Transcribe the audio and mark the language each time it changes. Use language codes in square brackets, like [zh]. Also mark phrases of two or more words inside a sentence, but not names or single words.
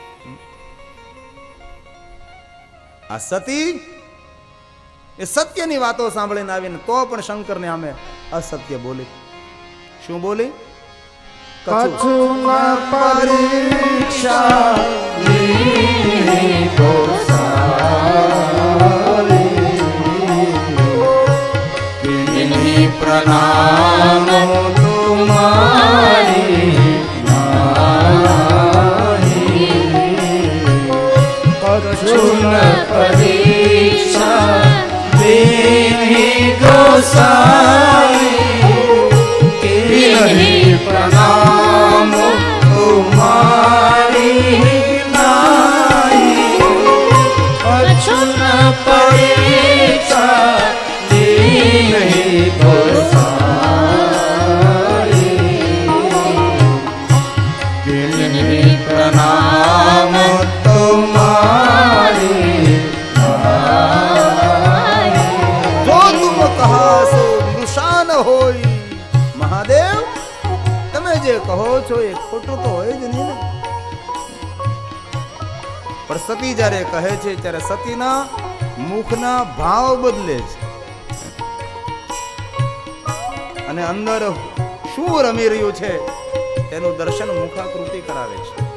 [gu] આ સતી એ સત્યની વાતો સાંભળીને આવીને તો પણ શંકરને સામે અસત્ય બોલી. શું બોલી? [awa] कछु परीक्षा प्रणामो तुम्हारी कछुन परीक्षा देहि गोसाई नहीं प्रणाम तुम्हारी नाई कछुन परीक्षा देहि गोसाई नहीं प्रणाम तुम्हारी जो तुम कहा सो मृषा न होई [gu] મહાદેવ તમે જે કહો છો એ ખોટું તો હોય જ નહીં ને. પણ સતી જ્યારે કહે છે ત્યારે સતીના મુખના ભાવ બદલે છે અને અંદર શું રમી રહ્યું છે તેનું દર્શન મુખાકૃતિ કરાવે છે.